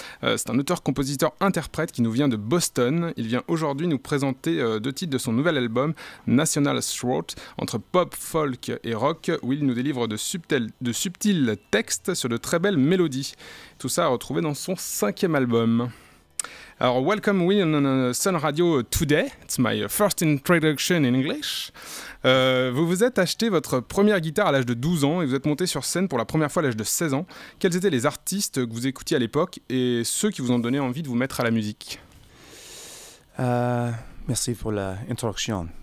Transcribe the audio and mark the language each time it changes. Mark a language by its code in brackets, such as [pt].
[fr] C'est un auteur-compositeur-interprète qui nous vient de Boston. Il vient aujourd'hui nous présenter 2 titres de son nouvel album National Throat. Entre pop, folk et rock, Will nous délivre de subtils textes sur de très belles mélodies. Tout ça à retrouver dans son 5e album. [en] Alors, welcome Will on Sun Radio today. It's my first introduction in English. [fr] Vous vous êtes acheté votre première guitare à l'âge de 12 ans et vous êtes monté sur scène pour la première fois à l'âge de 16 ans. Quels étaient les artistes que vous écoutiez à l'époque et ceux qui vous ont donné envie de vous mettre à la musique ? Merci pour l'introduction.